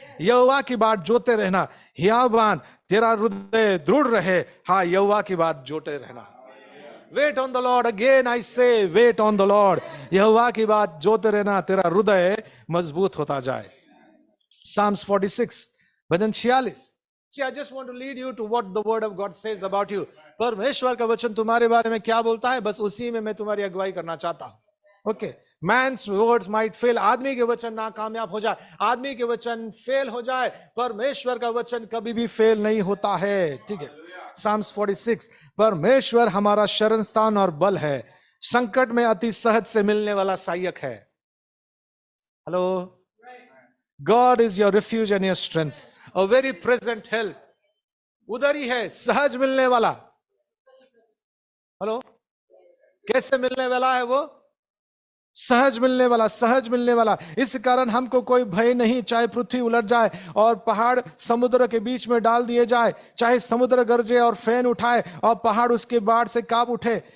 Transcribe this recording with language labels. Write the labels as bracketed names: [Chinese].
[Hindi] यहोवा की बात जोते रहना, हियावान, तेरा हृदय दृढ़ रहे। हाँ, यहोवा की बात जोते रहना। [English] Wait on the Lord, again I say wait on the Lord. [Hindi] यहोवा की बात जोते रहना, तेरा हृदय मजबूत होता जाए। [English] Psalms 46, [Hindi] bhajan 46। [English] See, I just want to lead you to what the word of God says about you. [Hindi] परमेश्वर का वचन तुम्हारे बारे में क्या बोलता है, बस उसी में मैं तुम्हारी अगुवाई करना चाहता हूं। Okay, [English] Man's words might fail, [Hindi] आदमी के वचन नाकामयाब हो जाए, आदमी के वचन फेल हो जाए, परमेश्वर का वचन कभी भी फेल नहीं होता है। ठीक है, Psalms 46, परमेश्वर हमारा शरण स्थान और बल है, संकट में अति सहज से मिलने वाला सहायक है। [English] Hello, God is your refuge and your strength, a very present help। [Hindi] उधर ही है, सहज मिलने वाला। हेलो, कैसे मिलने वाला है वो? सहज मिलने वाला, सहज मिलने वाला। इस कारण हमको कोई भय नहीं, चाहे पृथ्वी उलट जाए और पहाड़ समुद्र के बीच में डाल दिए जाए, चाहे समुद्र गरजे और फैन उठाए और पहाड़ उसके बाढ़ से कांप उठे।